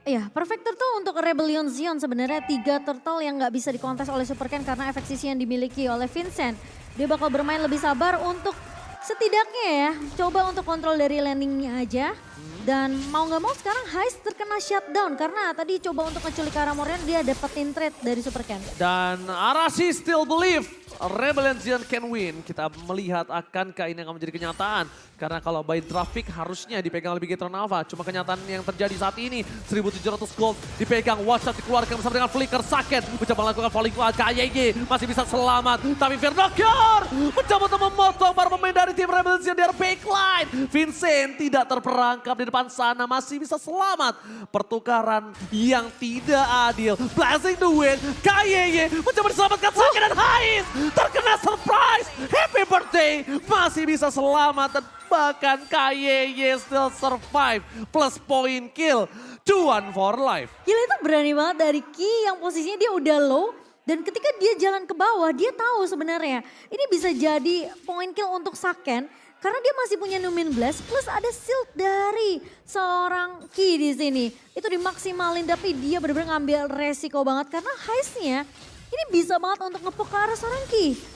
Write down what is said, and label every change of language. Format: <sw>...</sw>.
<id>Iya, perfect turtle untuk Rebellion Zion sebenarnya 3 turtle yang nggak bisa dikontes oleh Supercan karena efek sisi yang dimiliki oleh Vincent. Dia bakal bermain lebih sabar untuk setidaknya ya, coba untuk kontrol dari landingnya aja. Dan mau nggak mau sekarang Heist terkena shutdown karena tadi coba untuk ngeculik ke arah Moreno, dia dapetin trade dari Supercan.</id> <en>Dan Arashi still believe Rebellion Zion can win.</en> <id>Kita melihat akankah ini akan menjadi kenyataan. Karena kalau by draft pick harusnya dipegang oleh Bigetron Alpha. Cuma kenyataan yang terjadi saat ini 1.700 gold dipegang. One shot dikeluarkan bersama dengan flicker. Saken mencoba melakukan falling cloud. KYY masih bisa selamat. Tapi Finocchio mencoba untuk memotong para pemain dari tim Rebellion Zion dari backline. Vincent tidak terperangkap di depan sana. Masih bisa selamat. Pertukaran yang tidak adil.</id> <en>Blessing the win.</en> <id>KYY mencoba diselamatkan Saken dan Heist. Terkena surprise.</id> <en>Happy birthday.</en> <id>Masih bisa selamat dan bahkan KYY</id> <en>still survive.</en> <id>Plus point kill. Cuan for life. Gila, itu berani banget dari Ki yang posisinya dia udah low. Dan ketika dia jalan ke bawah, dia tahu sebenarnya ini bisa jadi point kill untuk Saken. Karena dia masih punya Numin Blast plus ada shield dari seorang Ki di sini. Itu dimaksimalin tapi dia benar-benar ngambil resiko banget karena heistnya ini bisa banget untuk ngepok ke arah seorang Ki.</id>